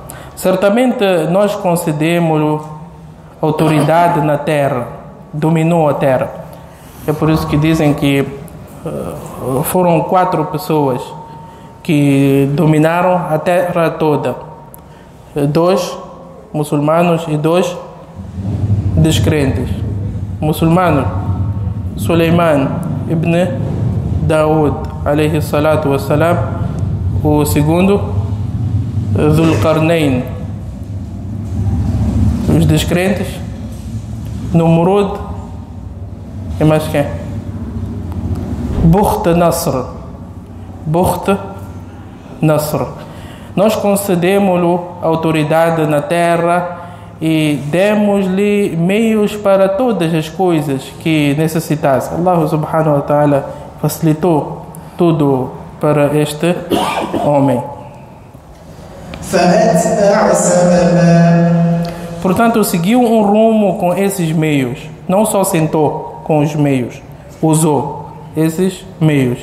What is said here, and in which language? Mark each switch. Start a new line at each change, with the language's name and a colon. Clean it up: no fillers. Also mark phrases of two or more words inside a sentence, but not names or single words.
Portuguese: Certamente nós concedemos autoridade na terra dominou a terra. É por isso que dizem que foram 4 pessoas que dominaram a terra toda. 2 muçulmanos e 2 descrentes. Muçulmanos,
Arabic: سليمان بن داود، عليه الصلاة والسلام.
Portuguese: O segundo, Dhul Qarnayn. Os descrentes, Numrud e mais quem? Bukht Nasr. Bukht Nasr. Nós concedemos-lhe autoridade na terra e demos-lhe meios para todas as coisas que necessitasse. Allah
Arabic: سبحانه وتعالى
Portuguese: facilitou tudo para este homem. Portanto, seguiu um rumo com esses meios. Não só sentou com os meios, usou esses meios.